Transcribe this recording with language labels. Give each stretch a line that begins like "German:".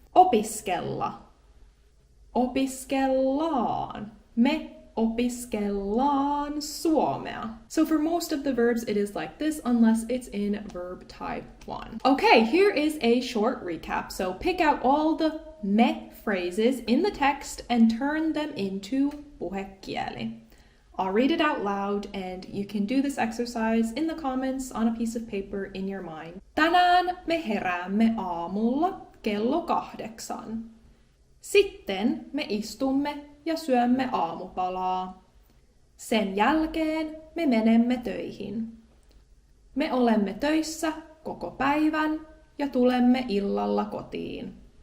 Finnish: Opiskella, opiskellaan. Me opiskellaan suomea.
English: So for most of the verbs, it is like this unless it's in verb type 1. Okay, here is a short recap. So pick out all the me phrases in the text and turn them into puhekieli. I'll read it out loud and you can do this exercise in the comments on a piece of paper in your mind.
Finnish: Tänään me heräämme aamulla kello 8. Sitten me istumme ja syömme aamupalaa. Sen jälkeen me menemme töihin. Me olemme töissä koko päivän ja tulemme illalla kotiin.